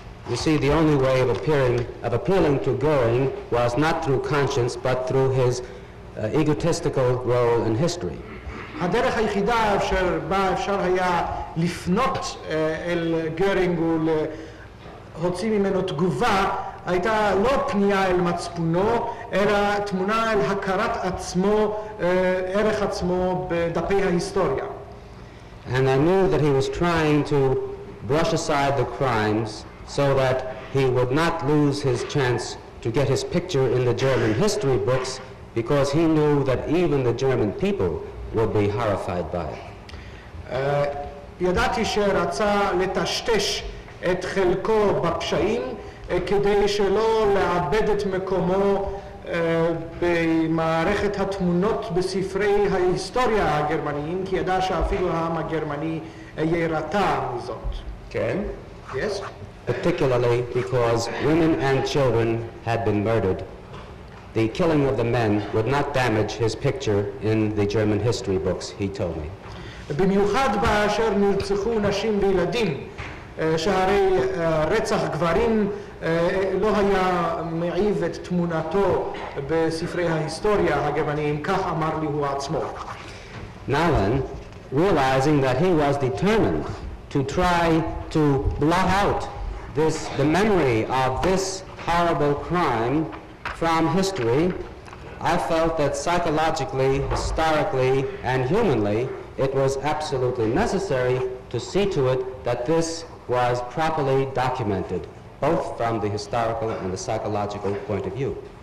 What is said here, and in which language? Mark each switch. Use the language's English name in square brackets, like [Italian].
[English] You see, the only way of appealing to Goering was not through conscience, but through his egotistical role in history. [Hebrew] הדרך היחידה אשר בה אפשר היה לפנות אל גרינג ולהוציא ממנו תגובה הייתה לא פנייה אל מצפונו, אלא תמונה אל הכרת עצמו, ערך עצמו בדפי ההיסטוריה. [English] And I knew that he was trying to brush aside the crimes so that he would not lose his chance to get his picture in the German history books, because he knew that even the German people would be horrified by it. [Hebrew] ידעתי שרצה לטשטש את חלקו בפשעים כדי שלא לאבד את מקומו במערכת התמונות בספרי ההיסטוריה הגרמניים, כי ידע שאפילו העם הגרמני יירתע מזאת. כן? [English] Yes? Particularly because women and children had been murdered. The killing of the men would not damage his picture in the German history books, he told me. [Hebrew] במיוחד באשר נרצחו נשים וילדים, שהרי רצח גברים לא היה מעיב את תמונתו בספרי ההיסטוריה הגרמניים, כך אמר לי הוא עצמו. [English] Now then, realizing that he was determined to try to blot out the memory of this horrible crime from history, I felt that psychologically, historically, and humanly, it was absolutely necessary to see to it that this was properly documented, both from the historical and the psychological point of view.